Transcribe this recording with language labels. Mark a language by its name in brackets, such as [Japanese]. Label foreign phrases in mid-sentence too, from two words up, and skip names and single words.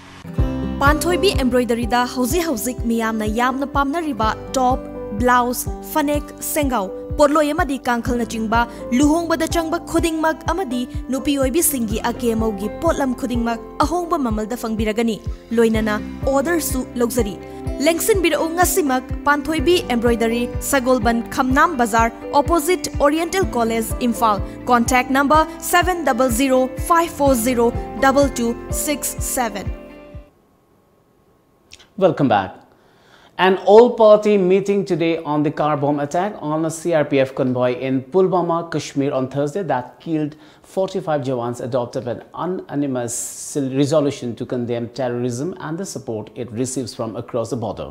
[Manipuri] Panthoibi embroidery da hauzi miyamna yamna pamna riba top, blouse, fanek, sengau, porloi amadi kangkhal na chingba, luhongbada changba khudingmak amadi nupi oibi singi akemaugi potlam khudingmak ahongba mamalda fangbiragani, loinana order su luxury. Lengsin birau ngasimak Panthoibi Embroidery, Sagolban Khamnam Bazar, [English] opposite Oriental College, Imphal. Contact number 700-540-2267. Welcome back. An all-party meeting today on the car bomb attack on a CRPF convoy in Pulwama, Kashmir on Thursday that killed 45 Jawans adopted an unanimous resolution to condemn terrorism and the support it receives from across the border.